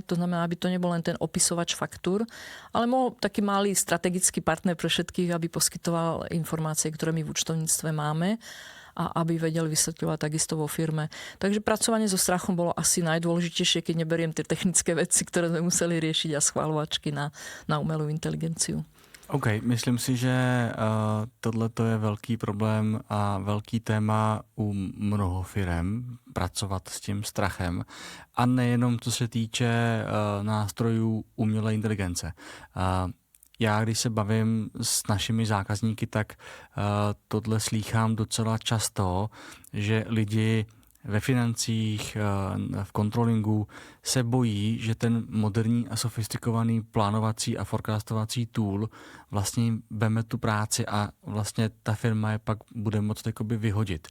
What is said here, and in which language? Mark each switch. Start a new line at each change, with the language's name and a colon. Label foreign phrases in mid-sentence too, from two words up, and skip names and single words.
Slovak: To znamená, aby to nebol len ten opisovač faktúr, ale mohol taký malý strategický partner pre všetkých, aby poskytoval informácie, ktoré my v účtovníctve máme a aby vedeli vysvetľovať takisto vo firme. Takže pracovanie so strachom bolo asi najdôležitejšie, keď neberiem tie technické veci, ktoré sme museli riešiť a schvaľovačky na umelú inteligenciu.
Czech: OK, myslím si, že tohle je velký problém a velký téma u mnoho firem pracovat s tím strachem. A nejenom co se týče nástrojů umělé inteligence. Já, když se bavím s našimi zákazníky, tak tohle slýchám docela často, že lidi ve financích, v kontrolingu se bojí, že ten moderní a sofistikovaný plánovací a forecastovací tool vlastně jim veme tu práci a vlastně ta firma je pak bude moct jakoby vyhodit.